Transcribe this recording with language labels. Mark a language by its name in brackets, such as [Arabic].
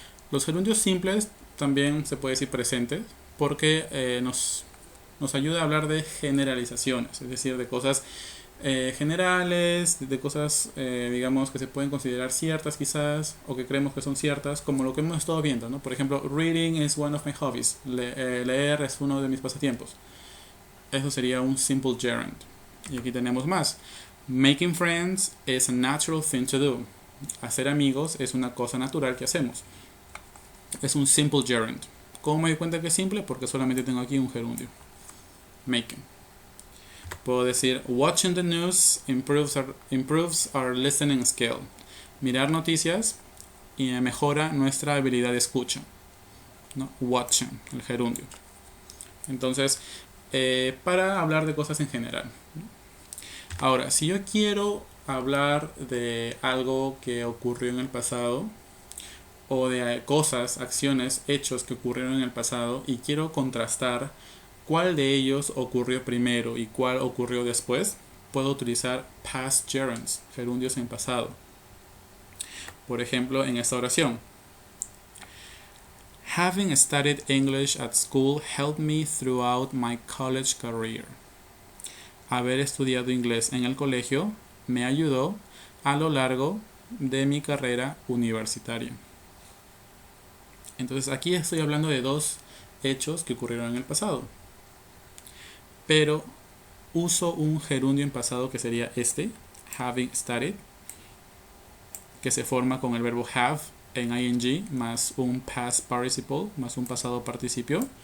[Spanish] Los gerundios simples también se puede decir presentes porque nos ayuda a hablar de generalizaciones, es decir, de cosas generales, de cosas digamos que se pueden considerar ciertas quizás o que creemos que son ciertas, como lo que hemos estado viendo, ¿no? Por ejemplo, [English] reading is one of my hobbies, [Spanish] leer es uno de mis pasatiempos. Eso sería un simple gerund. Y aquí tenemos más. [English] Making friends is a natural thing to do. [Spanish] Hacer amigos es una cosa natural que hacemos. Es un simple gerund. ¿Cómo me doy cuenta que es simple? Porque solamente tengo aquí un gerundio. Making. Puedo decir [English] watching the news improves our listening skill. [Spanish] Mirar noticias y mejora nuestra habilidad de escucha, ¿no? Watching, el gerundio. Entonces, para hablar de cosas en general. Ahora, si yo quiero hablar de algo que ocurrió en el pasado, o de cosas, acciones, hechos que ocurrieron en el pasado, y quiero contrastar cuál de ellos ocurrió primero y cuál ocurrió después, puedo utilizar past gerunds, gerundios en pasado. Por ejemplo, en esta oración. [English] Having studied English at school helped me throughout my college career. [Spanish] Haber estudiado inglés en el colegio me ayudó a lo largo de mi carrera universitaria. Entonces aquí estoy hablando de dos hechos que ocurrieron en el pasado. Pero uso un gerundio en pasado que sería este, having studied, que se forma con el verbo have en ing más un past participle más un pasado participio.